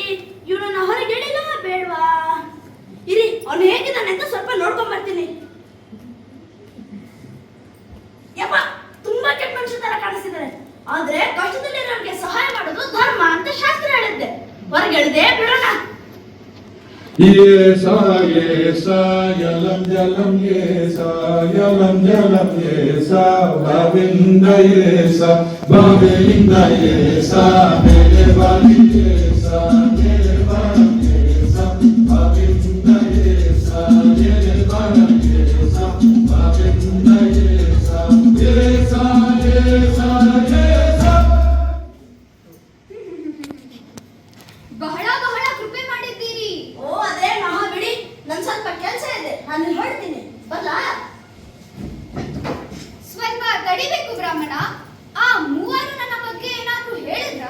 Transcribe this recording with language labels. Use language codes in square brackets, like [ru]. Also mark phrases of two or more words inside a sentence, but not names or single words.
[kn] ಇವನನ್ನ ಹೊರಗೆ ಎಳಿಲಾ ಬೇಡ್ವಾ? ಇರಿ, ಅವನು ಹೇಗಿದ್ದಾನೆ ಅಂತ ಸ್ವಲ್ಪ ನೋಡ್ಕೊಂಡ್ ಬರ್ತೀನಿ. ಯಪ್ಪ, ತುಂಬಾ ಕೆಟ್ಟ ಮನುಷ್ಯ ತರ ಕಾಣಿಸ್ತಿದ್ದಾರೆ. ಆದ್ರೆ ಕಷ್ಟದಲ್ಲಿರೋರಿಗೆ ಸಹಾಯ ಮಾಡೋದು ಧರ್ಮ ಅಂತ ಶಾಸ್ತ್ರ ಹೇಳಿದ್ದೆ. ಹೊರಗೆ ಎಳ್ದೆ ಬಿಡೋಣ. Yesa, yesa, yalam jalam yesa, yalam jalam yesa, Bavinda yesa, Bavinda yesa, mere bali yesa, mere bali yesa, Bavinda yesa, mere bali yesa, Bavinda yesa, yesa, yesa, yesa. ಬಹಳ ಬಹಳ ಕೃಪೆ ಮಾಡಿದ್ದೀರಿ. ಓ, ಅದೇ ಮಹಾ ಬಿಡಿ, ನನ್ ಸ್ವಲ್ಪ ಕೆಲಸ ಇದೆ, ನಾನು ಹೊರಡ್ತೀನಿ. ಬರ್ಲಾ? ಸ್ವಲ್ಪ ತಡಿಬೇಕು ಬ್ರಾಹ್ಮಣ. ಆ ಮೂವರು ನನ್ನ ಬಗ್ಗೆ ಏನಾದ್ರೂ ಹೇಳಿದ್ರಾ?